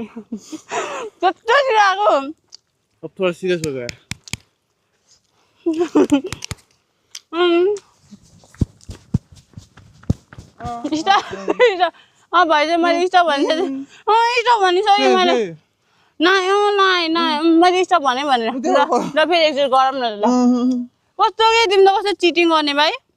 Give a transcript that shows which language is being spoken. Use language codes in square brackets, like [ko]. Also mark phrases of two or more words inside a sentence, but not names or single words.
[ne] कस्तो छिराको [hi] अब थोड़ा सीरियस हो गया [ne] भाइ चाहिँ मैले स्टप भनिसकेँ स्टप भनिसकेँ मैले नाइ मैले स्टप भने भनेर ल फेरि एकचोटि गरौँ न ल कस्तो के तिमी त कस्तो चिटिङ गर्ने भाइ